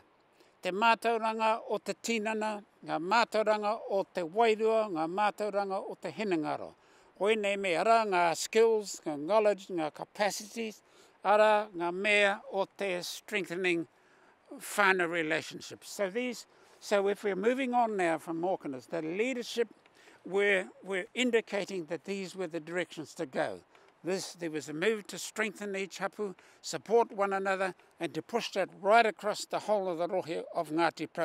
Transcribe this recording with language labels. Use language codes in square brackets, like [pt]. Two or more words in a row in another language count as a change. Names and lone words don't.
[mi] Te mātauranga o te tinana, ngā mātauranga o te Whairawa, ngā mātauranga o te hinangaro. Koinei mea ara ngā skills, ngā knowledge, ngā capacities, ara ngā mea o te strengthening whānau relationships. [en] So if we're moving on now from Morkanas, the leadership, we're indicating that these were the directions to go. There was a move to strengthen each hapu, support one another, and to push that right across the whole of the rohe of Ngati Porou.